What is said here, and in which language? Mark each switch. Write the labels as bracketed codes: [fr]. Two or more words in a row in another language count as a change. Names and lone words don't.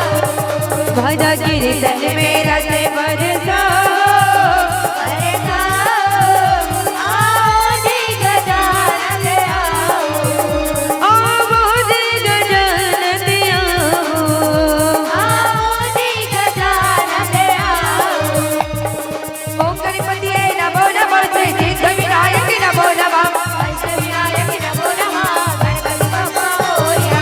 [hi] भजा कीर्तन में रस बरसा आओ जी गजानन आओ, आवो जी गजानन आओ। आओ जी गजानन आओ। [sa] ओम गणपति नमो नमः श्री श्री सविनायक नमो नमः अष्टविनायक नमो नमः [mr] गणपति बप्पा मोरया।